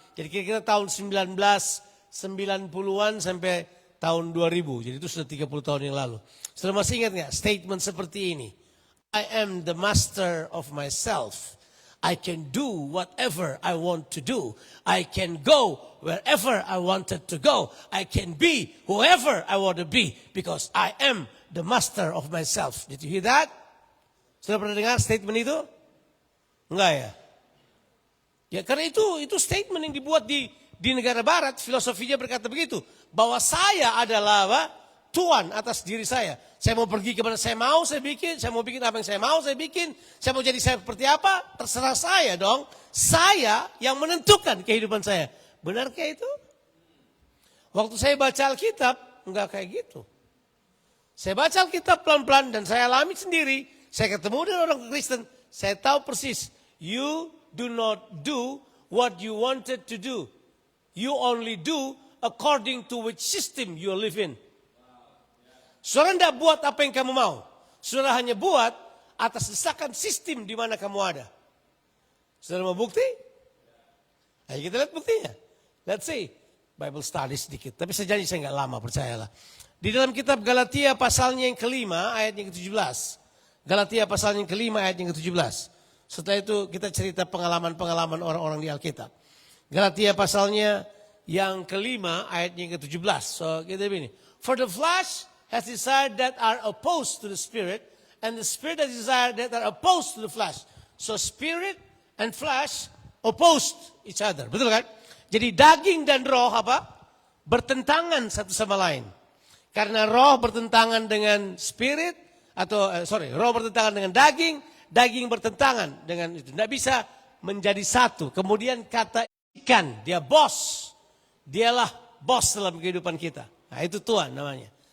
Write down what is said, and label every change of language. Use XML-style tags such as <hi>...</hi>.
<id>Jadi kira-kira tahun 1990-an sampai tahun 2000. Jadi itu sudah 30 tahun yang lalu. Sudah masih ingat gak statement seperti ini?</id> <en>I am the master of myself. I can do whatever I want to do. I can go wherever I wanted to go. I can be whoever I want to be because I am the master of myself. Did you hear that?</en> <id>Sudah pernah dengar statement itu? Enggak ya? Ya karena itu statement yang dibuat di negara barat, filosofinya berkata begitu. Bahwa saya adalah apa? Tuan atas diri saya. Saya mau pergi kemana saya mau, saya bikin. Saya mau bikin apa yang saya mau, saya bikin. Saya mau jadi saya seperti apa, terserah saya dong. Saya yang menentukan kehidupan saya. Benarkah itu? Waktu saya baca Alkitab, enggak kayak gitu. Saya baca Alkitab pelan-pelan dan saya alami sendiri. Saya ketemu dengan orang Kristen, saya tahu persis.</id> <en>You do not do what you wanted to do. You only do according to which system you live in.</en> <id>Saudara tidak buat apa yang kamu mau. Saudara hanya buat atas desakan sistem di mana kamu ada. Saudara mau bukti? Ayo kita lihat buktinya.</id> <en>Let's see.</en> <id>Bible study sedikit. Tapi saya janji saya nggak lama, percayalah. Di dalam kitab Galatia pasalnya yang kelima ayat yang ke-17. Galatia pasalnya yang kelima ayat yang ke-17. Setelah itu kita cerita pengalaman-pengalaman orang-orang di Alkitab. Galatia pasalnya yang kelima ayat yang ke-17. So kita begini.</id> <en>For the flesh has desired that are opposed to the spirit, and the spirit has desired that are opposed to the flesh. So spirit and flesh opposed each other.</en> <id>Betul kan? Jadi daging dan roh apa? Bertentangan satu sama lain. Karena roh bertentangan dengan spirit, atau roh bertentangan dengan daging, daging bertentangan dengan itu. Tidak bisa menjadi satu. Kemudian kata ikan, dia bos. Dialah bos dalam kehidupan kita. Nah itu Tuhan namanya.</id>